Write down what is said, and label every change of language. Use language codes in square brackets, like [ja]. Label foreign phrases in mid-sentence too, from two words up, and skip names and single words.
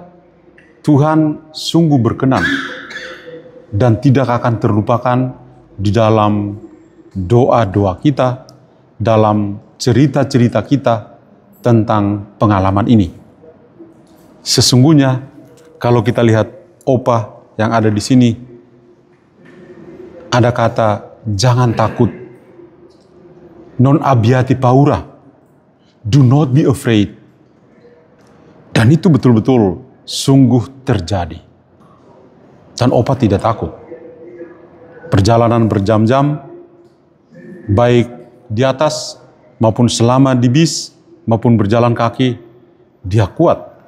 [id] Tuhan sungguh berkenan dan tidak akan terlupakan di dalam doa-doa kita, dalam cerita-cerita kita tentang pengalaman ini. Sesungguhnya kalau kita lihat Opa yang ada di sini, ada kata jangan takut. [it] Non abbiate paura. [en] Do not be afraid. [id] Dan itu betul-betul sungguh terjadi. Dan Opa tidak takut. Perjalanan berjam-jam, baik di atas maupun selama di bis, maupun berjalan kaki, dia kuat.